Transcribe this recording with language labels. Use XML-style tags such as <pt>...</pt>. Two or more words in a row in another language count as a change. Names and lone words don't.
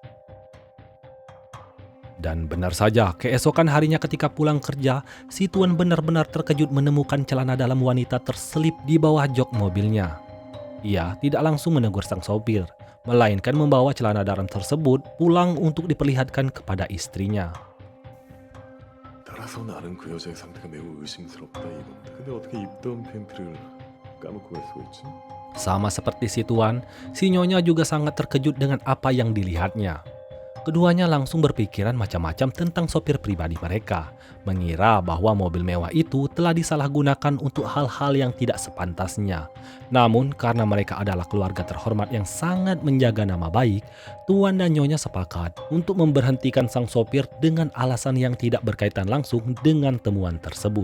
<id>Dan benar saja, keesokan harinya ketika pulang kerja, si Tuan benar-benar terkejut menemukan celana dalam wanita terselip di bawah jok mobilnya. Ia tidak langsung menegur sang sopir, melainkan membawa celana dalam tersebut pulang untuk diperlihatkan kepada istrinya.</id> <ko>따라서 나는 그 여자의 상태가 매우 의심스럽다 이건데 근데 어떻게 입던 팬티를 까먹고 갈 수가 있지?</ko> <id>Sama seperti si Tuan, si Nyonya juga sangat terkejut dengan apa yang dilihatnya. Keduanya langsung berpikiran macam-macam tentang sopir pribadi mereka, mengira bahwa mobil mewah itu telah disalahgunakan untuk hal-hal yang tidak sepantasnya. Namun, karena mereka adalah keluarga terhormat yang sangat menjaga nama baik, Tuan dan Nyonya sepakat untuk memberhentikan sang sopir dengan alasan yang tidak berkaitan langsung dengan temuan tersebut.</id>